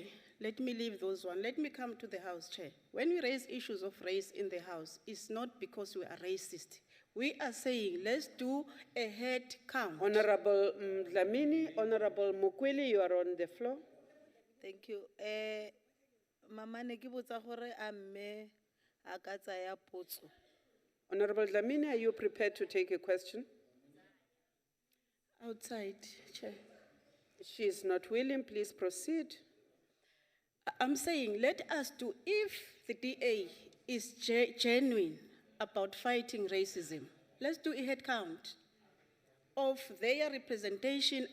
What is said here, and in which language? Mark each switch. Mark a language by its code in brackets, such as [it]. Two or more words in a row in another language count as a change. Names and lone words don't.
[en] Let me leave those one. Let me come to the House, Chair. When we raise issues of race in the House, it's not because we are racist. We are saying, let's do a head count. Honorable Dlamini, Honorable Mukwili, you are on the floor. Thank you. [tn] Mama ne ke botsa gore a mme a ka tsaya potso. [en] Honorable Dlamini, are you prepared to take a question? Outside, Chair. She is not willing. Please proceed. I'm saying, let us do, if the DA is genuine about fighting racism, let's do a head count of their representation.